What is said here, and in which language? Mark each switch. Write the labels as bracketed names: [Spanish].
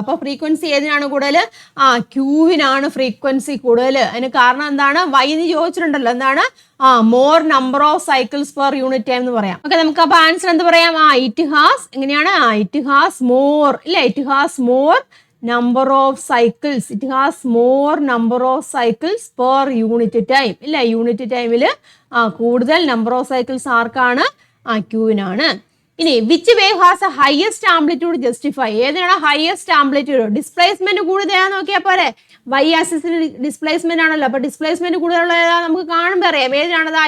[Malayalam] അപ്പൊ ഫ്രീക്വൻസി ഏതിനാണ് കൂടുതൽ? ക്യൂവിനാണ് ഫ്രീക്വൻസി കൂടുതൽ. അതിന് കാരണം എന്താണ്? വൈ എന്ന് ചോദിച്ചിട്ടുണ്ടല്ലോ. എന്താണ്? [English] more number of cycles per unit time [Malayalam] എന്ന് പറയാം. ഓക്കെ, നമുക്ക് അപ്പൊ ആൻസർ എന്ത് പറയാം? [English] it has [Malayalam] എങ്ങനെയാണ്? [English] It has more ഇല്ലേ. It has more number of cycles. It has more number of cycles per unit time [Malayalam] ഇല്ല. യൂണിറ്റ് ടൈമിൽ കൂടുതൽ നമ്പർ ഓഫ് സൈക്കിൾസ് ആർക്കാണ്? ക്യൂവിനാണ്. [English] ഇനി which wave has a highest amplitude justify? [Malayalam] ഏതാണ് [English] Highest amplitude? [Malayalam] Displacement കൂടുതലാന്ന് നോക്കിയാൽ പോരെ. Y ആക്സിസിൽ ഡിസ്പ്ലേസ്മെന്റ് ആണല്ലോ, അപ്പൊ ഡിസ്പ്ലേസ്മെന്റ് കൂടുതലുള്ള ഏതാ നമുക്ക് കാണുമ്പോൾ അറിയാം. ഏതാണതാ?